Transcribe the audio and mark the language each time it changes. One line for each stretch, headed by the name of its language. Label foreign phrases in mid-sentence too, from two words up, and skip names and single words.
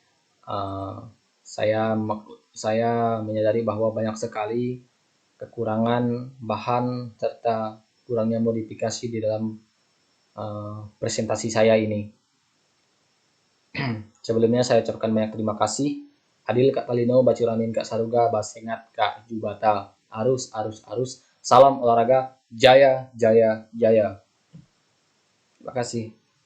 Indonesian: Saya menyadari bahwa banyak sekali kekurangan bahan serta kurangnya modifikasi di dalam presentasi saya ini. Sebelumnya saya ucapkan banyak terima kasih.
Kendayan: Adil Kak Talino, Bacuramin Kak Saruga, Basengat Kak Jubata. Arus, arus, arus.
Indonesian: Salam olahraga, jaya, jaya, jaya. Terima kasih.